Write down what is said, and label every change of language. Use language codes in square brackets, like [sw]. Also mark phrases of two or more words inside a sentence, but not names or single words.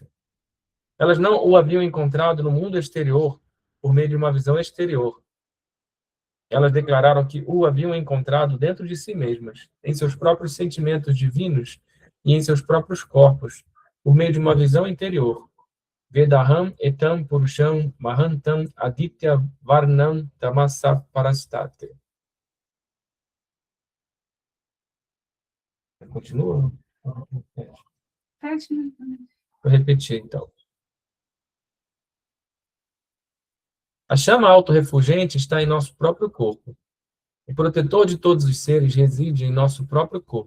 [pt] Elas não o haviam encontrado no mundo exterior por meio de uma visão exterior. Elas declararam que o haviam encontrado dentro de si mesmas, em seus próprios sentimentos divinos e em seus próprios corpos, por meio de uma visão interior. [sa] वेदाहम् एतम् पुरुषम् महान्तम् आदित्य वर्णम् तमसा परस्तते. [pt] Continua? Vou repetir, então. A chama autorrefulgente está em nosso próprio corpo. O protetor de todos os seres reside em nosso próprio corpo.